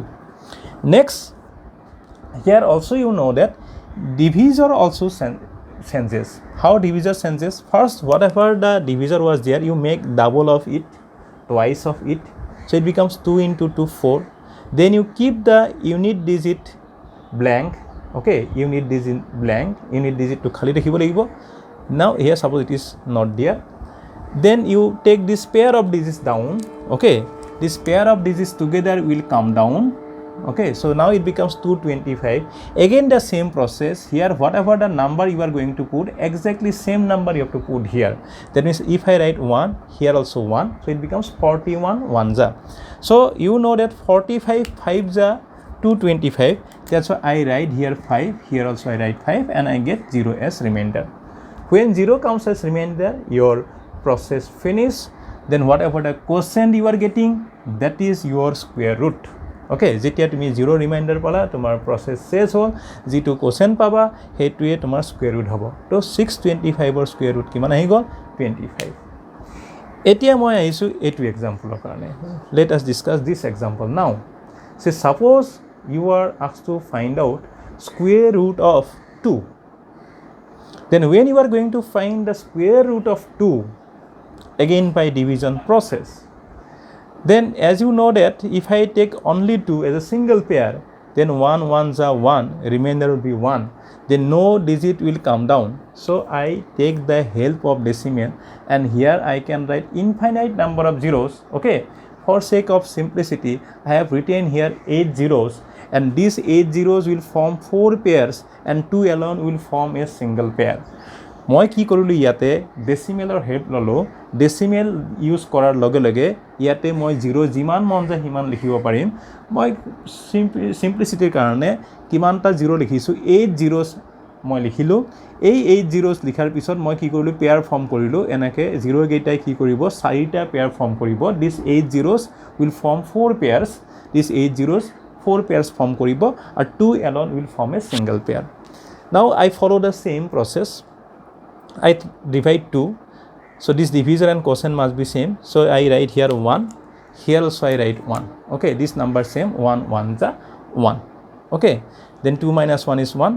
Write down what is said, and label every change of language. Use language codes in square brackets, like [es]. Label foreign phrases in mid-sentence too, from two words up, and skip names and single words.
[en] Next, here also you know that divisor also changes. How divisor changes? First, whatever the divisor was there, you make double of it, twice of it. So it becomes 2 into 2, 4. Then you keep the unit digit blank. Okay, unit digit blank. Unit digit [as] তো খালী ৰাখিব লাগিব. [en] Now here suppose it is not there. Then you take this pair of digits down. Okay, this pair of digits together will come down. Okay, so now it becomes 225. Again the same process here, whatever the number you are going to put, exactly same number you have to put here. That means if I write 1, here also 1, so it becomes 41 1 ja. So you know that 45 5 ja 225. That's why I write here 5, here also I write 5 and I get 0 as remainder. When 0 comes as remainder, your process finish. Then whatever the quotient you are getting, that is your square root. [as] Okay, যেতিয়া তুমি 0 ৰিমাইণ্ডাৰ পালা তোমাৰ প্ৰসেস শেষ হ'ল যেটো কোশেন্ট পাবা হেতুৱে তোমাৰ [en] square root [as] হ'ব তো 625 ৰ [en] square root [as] কিমান আহি গ'ল 25 এতিয়া মই আহিছো এটো এক্সাম্পলৰ কাৰণে [en] let us discuss this example now. Say suppose you are asked to find out square root of 2. Then when you are going to find the square root of 2 again by division process, then as you know that if I take only 2 as a single pair, then 1 1s are 1, remainder will be 1, then no digit will come down. So I take the help of decimal and here I can write infinite number of zeros. Okay, for sake of simplicity I have written here 8 zeros and these 8 zeros will form 4 pairs and 2 alone will form a single pair. [as] মই কি কৰিলোঁ ইয়াতে ডেচিমেলৰ হেল্প ল'লোঁ [en] decimal use [as] কৰাৰ লগে লগে ইয়াতে মই জিৰ' যিমান মন যায় সিমান লিখিব পাৰিম মই চিম্পলিচিটিৰ কাৰণে কিমানটা জিৰ' লিখিছোঁ 8 জিৰ'ছ মই লিখিলোঁ এই 8 জিৰ'ছ লিখাৰ পিছত মই কি কৰিলোঁ [en] pair form [as] কৰিলোঁ এনেকৈ জিৰ'কেইটাই কি কৰিব 4টা [en] pair form [as] কৰিব [en] this 8 zeros will form 4 pairs this 8 zeros 4 pairs form [as] কৰিব আৰু [en] 2 alone will form a single pair. Now I follow the same process. I divide 2. So this division and quotient must be same. So I write here 1. Here also I write 1. Okay, this number same 1 1 is 1. Okay, then 2 minus 1 is 1.